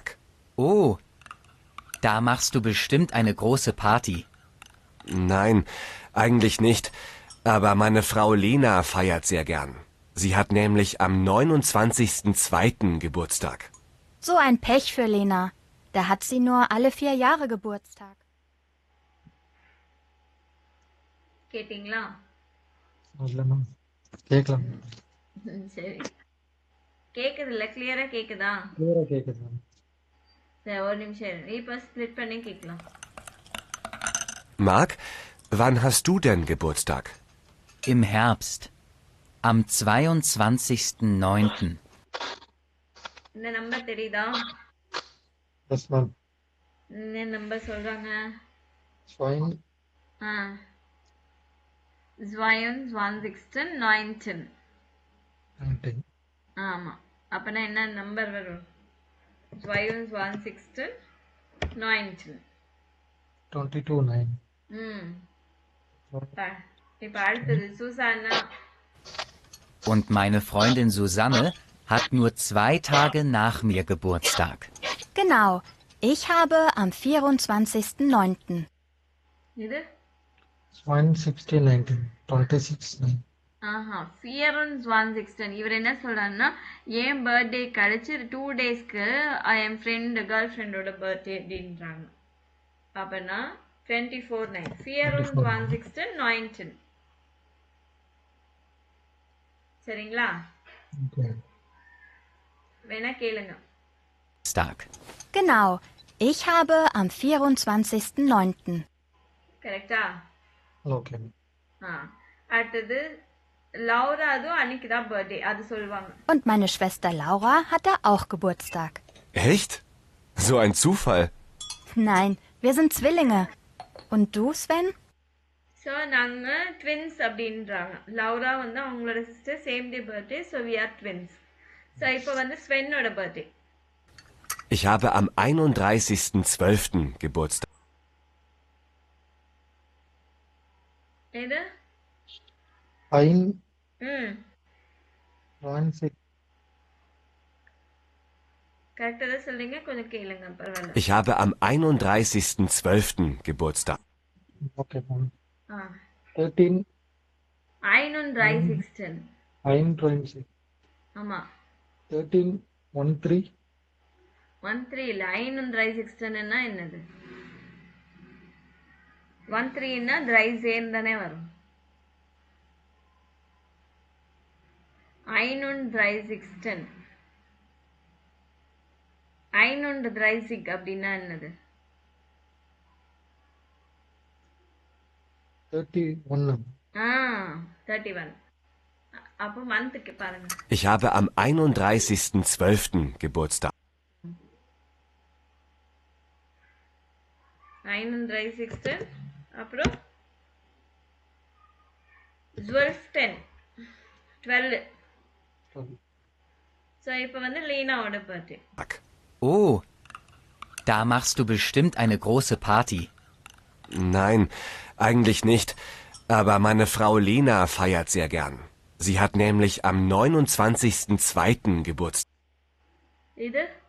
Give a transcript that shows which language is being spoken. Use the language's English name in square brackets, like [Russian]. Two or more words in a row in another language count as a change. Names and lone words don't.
[German] Oh, da machst du bestimmt eine große Party. Nein, eigentlich nicht. Aber meine Frau Lena feiert sehr gern. Sie hat nämlich am 29.02. Geburtstag. So ein Pech für Lena. Da hat sie nur alle 4 Jahre Geburtstag. [Tamil] கேட்டிங்களா? இல்ல மேம், கேட்கலாம். சரி, கேக்குதுல்ல? கிளியரா கேக்குதா? கிளியரா கேக்குது மேம். சரி, ஒரு நிமிஷம் இரு. இப்போ ஸ்ப்ளிட் பண்ணி கேட்கலாம். [German] Marc, wann hast du denn Geburtstag? Im Herbst. Am 22.09. [Tamil] இந்த நம்பர் தெரியுதா? எஸ் மேம். என்ன நம்பர் சொல்றாங்க? [German] ஸ்வைன் [Tamil] ஆ 22.19. 19. ஆமா, அப்பனா என்ன நம்பர் வரும்? 22.19. 22/9. ம் இப்ப அடுத்தது சுசானா. [German] Und meine Freundin Susanne hat nur 2 Tage nach mir Geburtstag. Genau, ich habe am 24.09. [Tamil] இது ஸ்வைன் 16/19. 26/9. ஆஹா 24.16. இவர் என்ன சொல்றாருன்னா, என் பர்த்டே கழிச்சு 2 டேஸ்க்கு என் [English] friend girl friend-oda birthday [Tamil] அப்படின்றாங்க. அப்பனா 24 9 24 19 சரிங்களா Okay. வேணா கேளுங்க [German] Tag. Genau, ich habe am 24.09. [Tamil] கரெக்டா Okay. அடுத்தது லௌரா அதுவும் அன்னைக்கு தான் பர்த்டே அது சொல்லுவாங்க [German] Und meine Schwester Laura hatte auch Geburtstag. Echt? So ein Zufall. Nein, wir sind Zwillinge. Und du, Sven? [Tamil] ஸோ நாங்கள் ட்வின்ஸ் அப்படின்றாங்க லௌரா வந்து அவங்களோட [English] sister same day birthday so we are twins so [Tamil] இப்போ வந்து ஸ்வென்னோட பர்த்டே [German] Ich habe am 31.12. Geburtstag. [Tamil] எது [German] Ein, ம் [Tamil] 96. கரெக்டாக தான் சொல்றீங்க கொஞ்சம் கேளுங்க பரவாயில்ல [German] Ich habe am 31.12. Geburtstag. [English] Okay, ma'am. [Tamil] 13 13, [German] einund drei 16 926. [Tamil] ஆமா 13, 13. 13 இல்ல ஐநூன் ட்ரை 16ன்னா என்னது 13ன்னா [German] drei zehn [Tamil] தானே வரும் [German] einund drei 16 einund drei sech [Tamil] அப்படின்னா என்னது 31. 31 அப்போ மந்த்துக்கு பாருங்க [German] Ich habe am 31.12. Geburtstag. einund drei 16 [Tamil] அப்புறம் 12 ஸோ இப்போ வந்து லீனாவோட பர்த்டே [German] Oh, da machst du bestimmt eine große Party. Nein, eigentlich nicht. Aber meine Frau Lena feiert sehr gern. Sie hat nämlich am 29.02. Geburtstag. [Tamil] இது